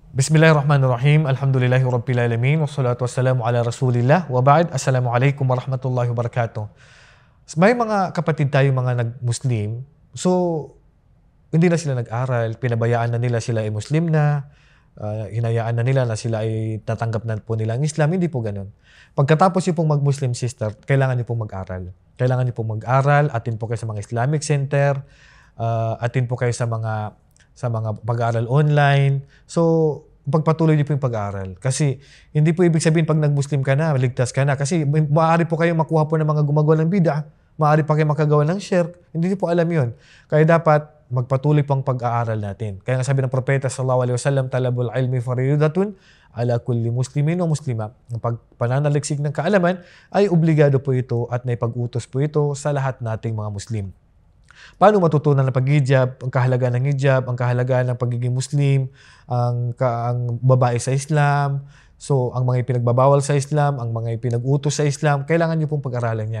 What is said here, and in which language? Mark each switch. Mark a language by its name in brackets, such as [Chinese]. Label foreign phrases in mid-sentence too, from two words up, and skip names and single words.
[Arabic] بسم الله الرحمن الرحيم. الحمد لله رب العالمين. والصلاة والسلام على رسول الله. وبعد. السلام عليكم ورحمة الله وبركاته. [Filipino] May mga kapatid tayo mga nag-Muslim. So, hindi na sila nag-aral. Pinabayaan na nila sila ay Muslim na. Hinayaan na nila na sila ay tatanggap na po nila ang Islam. Hindi po ganun. Pagkatapos niyo pong mag-Muslim sister, kailangan niyo pong mag-aral. Kailangan niyo pong mag-aral. Atin po kayo sa mga Islamic Center. Atin po kayo sa mga pag-aaral online. So, pagpatuloy niyo po yung pag-aaral. Kasi, hindi po ibig sabihin pag nag-Muslim ka na, ligtas ka na. Kasi, maaari po kayong makuha po ng mga gumagawa ng bid'ah. Maaari pa kayong makagawa ng shirk. Hindi niyo po alam yun. Kaya dapat, magpatuloy pang pag-aaral natin. Kaya nga sabi ng propeta [Arabic] صلى الله عليه وسلم, طلب العلم فريضة على كل مسلم [Filipino] o muslima. Ang pagpananaliksik ng kaalaman ay obligado po ito at naipag-utos po ito sa lahat nating mga Muslim. Paano matutunan ang pag-hijab, ang kahalagaan ng hijab, ang kahalagaan ng pagiging Muslim, ang babae sa Islam, so ang mga ipinagbabawal sa Islam, ang mga ipinag-utos sa Islam, kailangan niyo pong pag-aralan yan.